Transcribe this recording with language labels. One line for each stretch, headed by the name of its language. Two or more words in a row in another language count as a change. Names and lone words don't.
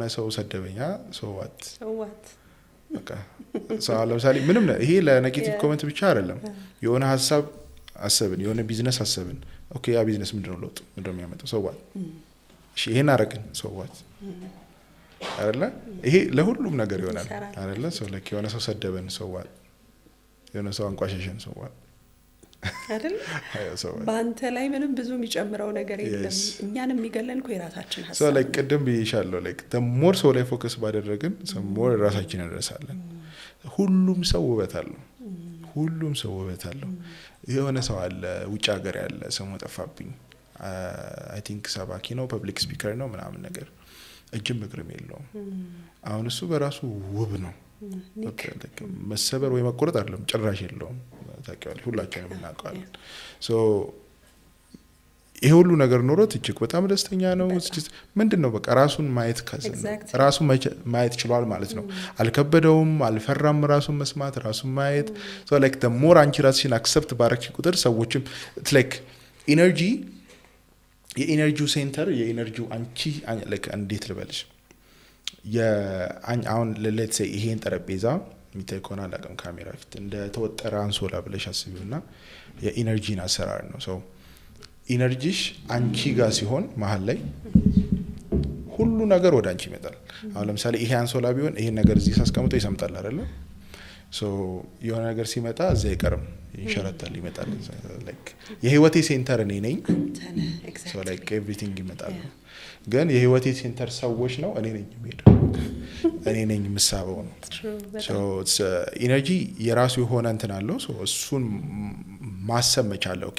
Amharic: ሰው ሰደበኛ
English: so what
Amharic: በቃ ለምሳሌ ምንም ይሄ
English: negative comment
Amharic: ብቻ አይደለም የሆነ ሐሳብ አሰብን የሆነ ቢዝነስ አሰብን ኦኬ ያ ቢዝነስ ምንድነው ለውጥ ምንድነው የሚያመጣው
English: so what
Amharic: እሺ ይሄን አረግን
English: so what
Amharic: አይደለ ይሄ ለሁሉም ነገር ይሆናል አይደለ ሰው ለክ የሆነ ሰው ሰደበን
English: so what
Amharic: የሆነ ሰው አንቋሸሸን
English: so what
Amharic: አይደል ባንተ ላይ ምንም ብዙ የሚጨምረው ነገር የለም እኛንም የሚገለን እኮ የራሳችን ሐሳብ
English: so like
Amharic: ቀደም ብዬሻለሁ
English: like the more so
Amharic: ላይ ፎከስ ባደረግን
English: some more
Amharic: ራሳችንን እንረሳለን ሁሉም ሰው ውበት አለው የሆነ ሰው አለ ውጭ ሀገር ያለ ስሙ ጠፋብኝ
English: I think
Amharic: ሰባኪ ነው
English: public speaker
Amharic: ነው ምናምን ነገር እጅም እግርም የለውም አሁን እሱ በራሱ ውብ ነው መሰበር ወይ መቆረጥ አይደለም ጭራሽ የለውም ታውቂዋለሽ ሁላችንም እናውቃለን so ይሄ ሁሉ ነገር ኖሮት እጅግ በጣም ደስተኛ ነው ምንድነው በቃ ራሱን ማየት ካዘነ ራሱን ማየት ይችላል ማለት ነው አልከበደውም አልፈራም ራሱን መስማት ራሱን ማየት
English: so like the more
Amharic: አንቺ ራስሽን አክሰፕት ባረክሽ ቁጥር ሰዎችም
English: it's like energy
Amharic: የኤነርጂው ሴንተር የኤነርጂው አንቺ like እንዴት ልበልሽ አሁን
English: let's say
Amharic: ይሄን ጠረጴዛ የሚታይ ከሆነ አላውቅም ካሜራ ፊት እንደ ተወጠረ አንሶላ ብለሽ አስቢውና የኢነርጂን አሰራር ነው ሰው ኢነርጂሽ አንቺ ጋር ሲሆን መሀል ላይ ሁሉ ነገር ወደ አንቺ ይመጣል አሁን ለምሳሌ ይሄ አንሶላ ቢሆን ይሄን ነገር እዚህ ሳስቀምጦ ይሰምጣል አይደል ሶ የሆነ ነገር ሲመጣ እዛ ይቀርም ይንሸራታል ይመጣል ላይክ የህይወቴ ሴንተር እኔ ነኝ
English: so like everything
Amharic: ይመጣል ግን የህይወቴ ሴንተር ሰዎች ነው እኔ ነኝ የሚሄደው እኔ ነኝ የምሳበው ነው ሶ ኢነርጂ የራሱ የሆነ እንትን አለው ሶ እሱን ማሰብ መቻል ኦኬ